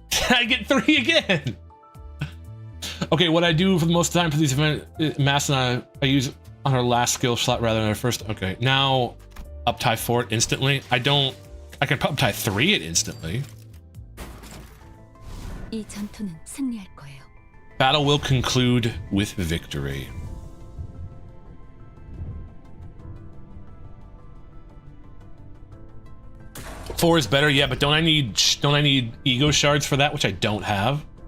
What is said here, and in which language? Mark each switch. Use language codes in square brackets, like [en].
[en] I get 3 again. Okay, what I do for the most time for these events, Mass and I use on our last skill slot rather than our first. Okay, now up tie 4 it instantly. I can up tie 3 it instantly. [ko] 이 전투는 승리할 거예요. [en] Battle will conclude with victory. Four is better, yeah, but don't I need ego shards for that, which I don't have?